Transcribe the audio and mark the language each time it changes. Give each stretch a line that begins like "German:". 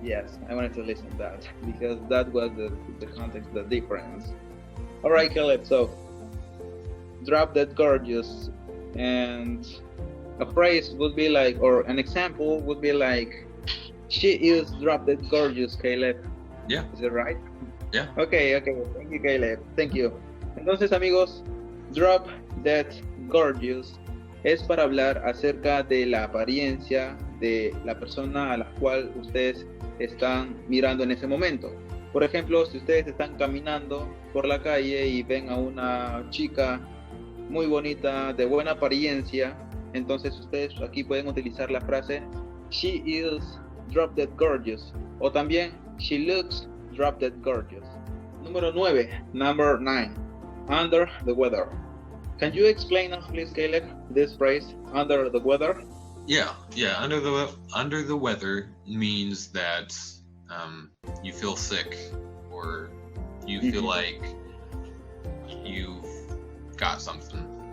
English: Yes, I wanted to listen to that because that was the context, the difference. All right, Caleb. So, drop dead gorgeous, and a phrase would be like, or an example would be like, she is drop dead gorgeous, Caleb. Yeah. Is it right? Yeah. Okay. Thank you, Caleb. Thank you.
Spanish: Entonces, amigos,
English: drop dead gorgeous
Spanish: es para hablar acerca de la apariencia de la persona a la cual ustedes están mirando en ese momento. Por ejemplo, si ustedes están caminando por la calle y ven a una chica muy bonita, de buena apariencia, entonces ustedes aquí pueden utilizar la frase
English: she is drop dead gorgeous,
Spanish: o también
English: she looks drop dead gorgeous.
Spanish: Número 9,
English: number 9, under the weather. Can you explain us, please, Caleb, this phrase, under the weather? Yeah. Under the weather means that you feel sick or you feel like you've got something.